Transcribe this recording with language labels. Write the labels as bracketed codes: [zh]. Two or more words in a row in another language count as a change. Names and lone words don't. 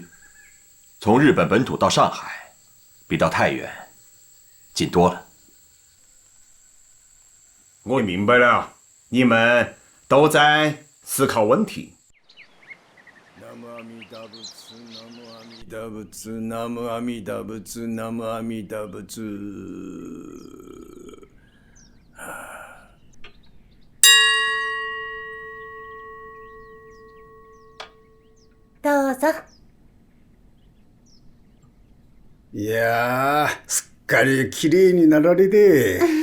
[zh] 从日本本土到上海，比到太原近多了。我明白了，你们都在思考问题。 [ja] 南無阿弥陀仏、南無阿弥陀仏。どうぞ。いやー、すっかり綺麗になられて。